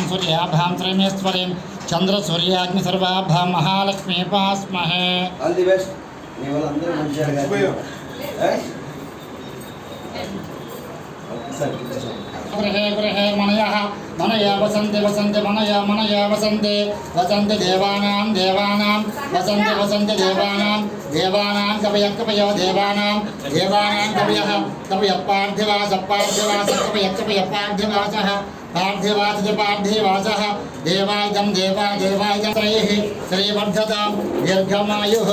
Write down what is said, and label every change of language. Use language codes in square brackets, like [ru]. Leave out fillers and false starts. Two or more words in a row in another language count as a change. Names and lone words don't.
[sa] सूर्याभां त्रयमेश्वरीं चंद्र सूर्याग्नि सर्वाभां महालक्ष्मी पास्महे. [en] all the best. [te] మీ వాళ్ళందరూ మంచిగా గారు. [sa] गृहे गृहे मनयः मनया वसन्ति वसन्ति मनया मनया वसन्ति वसन्ति देवानां देवानां वसन्ति वसन्ति देवानां देवानां कवयः कवयो देवानां देवानां कवयः कवयः पार्थिवासः पार्थिवासः कवयः कवयः पार्थिवासः पार्थिवासः पार्थिवासः देवायं देवा देवायं श्रेयः श्रीवर्धतां दीर्घमायुः.